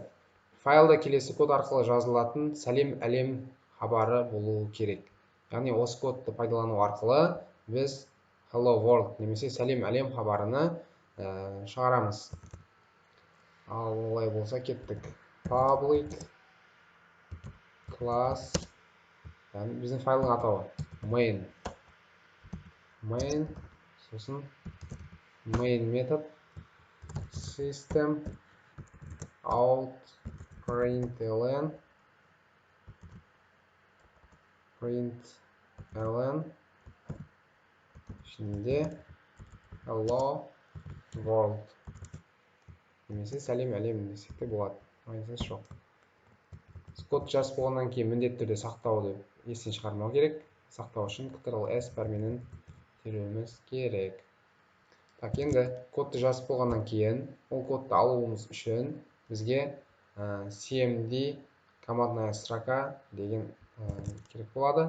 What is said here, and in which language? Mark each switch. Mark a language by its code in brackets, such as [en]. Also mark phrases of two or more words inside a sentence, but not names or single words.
[kk] Файлда келесі код арқылы жазылатын сәлем әлем хабары болу керек. Яғни осы кодты пайдалану арқылы біз Hello World немесе сәлем әлем хабарыны шығарамыз. Ал олай болса кеттік. [en] Public class, [kk] біздің файлдың атауы main. Main, сосын main метод [en] system out println [kk] ішінде [en] hello world [kk] немесе сәлем әлем десек те болады. Маңызы жоқ. Код жазып болғаннан кейін міндетті түрде сақтауды естен шығармау керек. Сақтау үшін Ctrl+S пәрменін теруіміз керек. Так, енді кодты жазып болғаннан кейін, ол кодты алуымыз үшін бізге cmd [ru] командная строка [kk] деген керек болады.